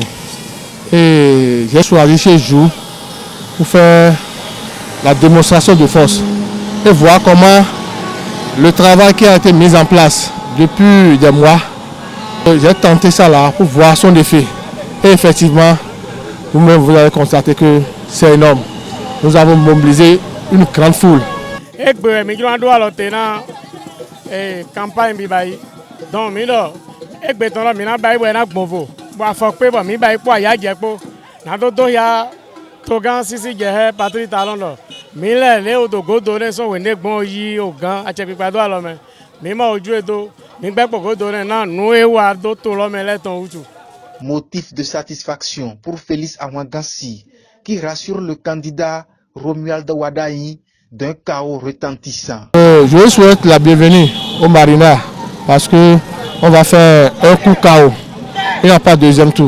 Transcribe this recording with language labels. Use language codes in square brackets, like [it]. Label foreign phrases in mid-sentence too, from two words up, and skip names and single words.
[fr] Et j'ai choisi ce jour pour faire la démonstration de force et voir comment le travail qui a été mis en place depuis des mois, j'ai tenté ça là pour voir son effet. Et effectivement, vous-même vous avez constaté que c'est énorme. Nous avons mobilisé une grande foule. Donc, [fon] ekbetɔnɔ mina ba iwe na gbɔnvo bɔn afɔkpe bɔ mi ba ikpɔ aya dze kpo nadodo ya togan sisi dze hɛ patri ta lɔndɔ mi lɛ lé o do godo ne sɔn wende gbɔn yi o gan atsɛkpikpa do alɔ mɛ mi ma o ju edo mi gbɛ kpɔ godo ne na nu ewa do to lɔ mɛ lɛ tɔn utu. [fr] Motif de satisfaction pour Félix Awangassi qui rassure le candidat Romuald Wadaï d'un chaos retentissant. Je souhaite la bienvenue au Marina. Parce qu'on va faire un coup KO. Il n'y a pas de deuxième tour.